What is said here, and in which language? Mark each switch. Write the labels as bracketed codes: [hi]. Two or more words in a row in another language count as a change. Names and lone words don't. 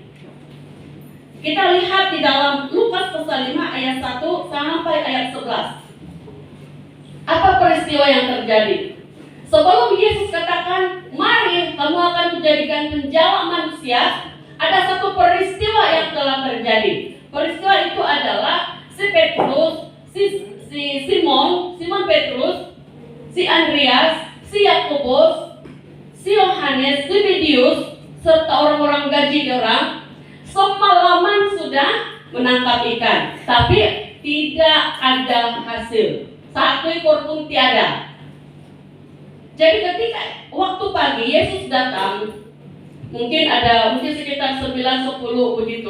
[id] Kita lihat di dalam Lukas pasal 5 ayat 1 sampai ayat 11. Apa peristiwa yang terjadi? Sebelum Yesus katakan, mari kamu akan menjadikan penjala manusia, ada satu peristiwa yang telah terjadi. Peristiwa itu adalah si Petrus, si Simon Petrus, si Andreas, si Yakobus, si Yohanes, si Zebedeus, serta orang-orang gaji orang semalaman sudah menangkap ikan, tapi tidak ada hasil. 1 ekor pun tiada. Jadi ketika waktu pagi Yesus datang, mungkin sekitar 9-10 begitu.